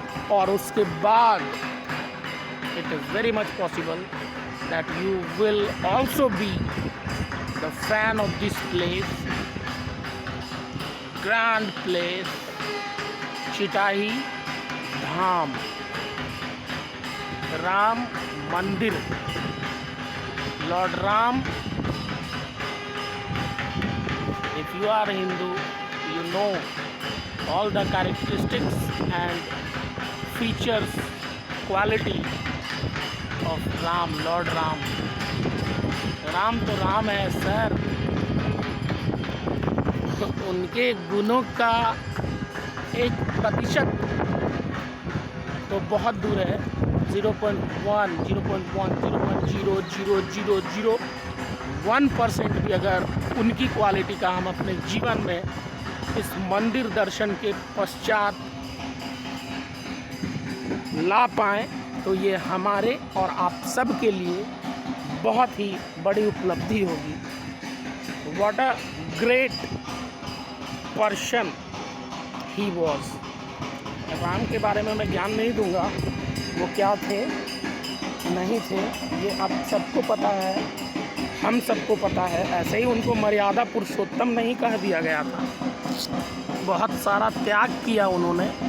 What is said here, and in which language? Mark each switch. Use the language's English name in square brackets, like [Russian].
[Hindi] और उसके बाद [English] it is very much possible that you will also be the fan of this place, grand place, Chitahi Dham, Ram Mandir, Lord Ram. If you are a Hindu, you know all the characteristics and features, quality of Ram, Lord Ram. [Hindi] Ram तो राम है sir, उनके गुणों का 1% तो बहुत दूर है, 0.1% भी अगर उनकी क्वालिटी का हम अपने जीवन में इस मंदिर दर्शन के पश्चात ला पाएँ तो ये हमारे और आप सब के लिए बहुत ही बड़ी उपलब्धि होगी। [English] What a great person he was। [Hindi] Ram के बारे में मैं ज्ञान नहीं दूंगा, वो क्या थे नहीं थे ये आप सबको पता है, हम सबको पता है। ऐसे ही उनको मर्यादा पुरुषोत्तम नहीं कह दिया गया था, बहुत सारा त्याग किया उन्होंने।